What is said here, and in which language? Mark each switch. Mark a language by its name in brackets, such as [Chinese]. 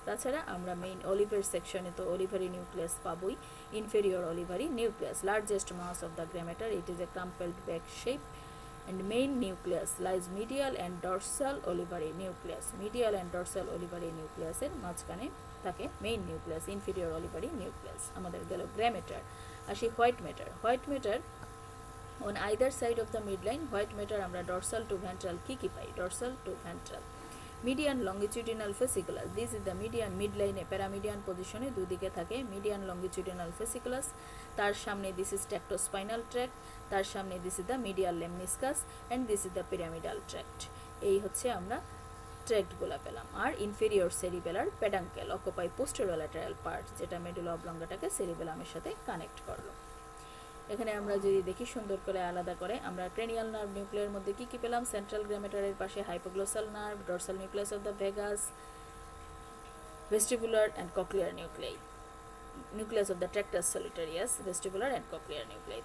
[Bangla] তাছাড়া আমরা মেইন অলিভের সেকশনে তো অলিভারি nucleus পাবোই, inferior অলিভারি nucleus, largest mass of the গ্রামেটার, [English] it is a crumpled bag shape and main nucleus lies medial and dorsal olivary nucleus, [Bangla] medial and dorsal olivary nucleus এর মাঝখানে থাকে main nucleus, inferior অলিভারি nucleus. আমাদের গেল গ্রামেটার। আসি white matter. [English] white matter on either side of the midline, white matter আমরা dorsal to ventral কি পাই, dorsal to ventral, median longitudinal fasciculus, this is the median midline [Bangla] প্যারামিডিয়ান পজিশনে দুদিকে থাকে [English] median longitudinal fasciculus, তার সামনে this is tectospinal tract, তার সামনে this is the medial lemniscus and this is the pyramidal tract। [Bangla] এই হচ্ছে আমরা ট্র্যাক্টগুলো পেলাম। আর ইনফেরিয়র সেরিবেলার পেডাঙ্কেল অকুপাই পোস্টেরোল্যাটারাল পার্ট, যেটা মেডুলা অবলঙ্গাটাকে সেরিবেলামের সাথে কানেক্ট করলো। এখানে আমরা যদি দেখি সুন্দর করে আলাদা করে, আমরা ক্রেনিয়াল নার্ভ নিউক্লিয়ার মধ্যে কি কি পেলাম, সেন্ট্রাল গ্রামেটারের পাশে hypoglossal nerve, dorsal nucleus of the Vegas, vestibular and cochlear nuclei, nucleus of the ট্র্যাক্টাস সলিটারিয়াস, vestibular and cochlear nuclei.